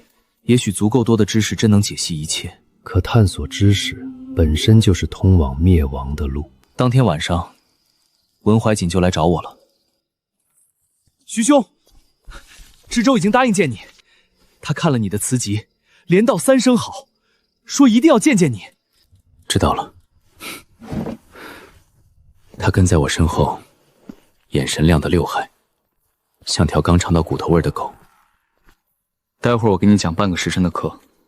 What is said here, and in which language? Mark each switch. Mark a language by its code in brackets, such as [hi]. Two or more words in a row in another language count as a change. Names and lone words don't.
[zh] 也許足夠多的知識真能解析一切，可探索知識本身就是通往滅亡的路。當天晚上，文懷瑾就來找我了。徐兄，知州已經答應見你，他看了你的詞集，連道3聲好，說一定要見見你。知道了。他跟在我身後，眼神亮得6害，像條剛嘗到骨頭味的狗。待會兒我給你講半個時辰的課。